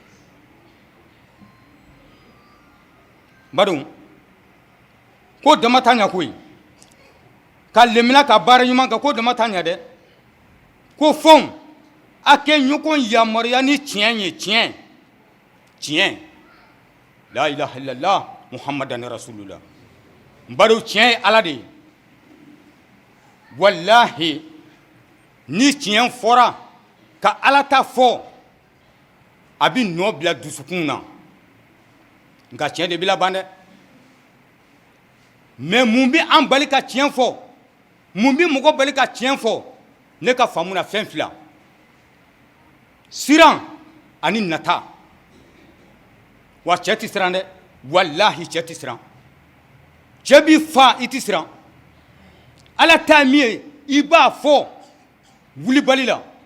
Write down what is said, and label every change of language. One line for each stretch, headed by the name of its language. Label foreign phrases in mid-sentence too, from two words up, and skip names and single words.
Bambara: badenw ko dama t'a ɲɛ koyi ka lemina ka baara ɲuman kɛ ko dama t'a ɲɛ dɛ ko fɛnw a kɛ ɲɔgɔn yamaruya ni tiɲɛ ye tiɲɛ
Arabic: لا إله إلا الله محمد رسول الله
Bambara: n badenw tiɲɛ ye ala de ye wallahi ni tiɲɛ fɔra ka ala ta fɔ a bɛ nɔ bila dusukun na nka tiɲɛ de bɛ laban dɛ mais mun bɛ an bali ka tiɲɛ fɔ mun bɛ mɔgɔ bali ka tiɲɛ fɔ ne ka faamu na fɛn fila siran ani nata wa cɛ tɛ siran dɛ wallahi cɛ tɛ siran cɛ b'i fa i tɛ siran ala ta min ye i b'a fɔ wulibali la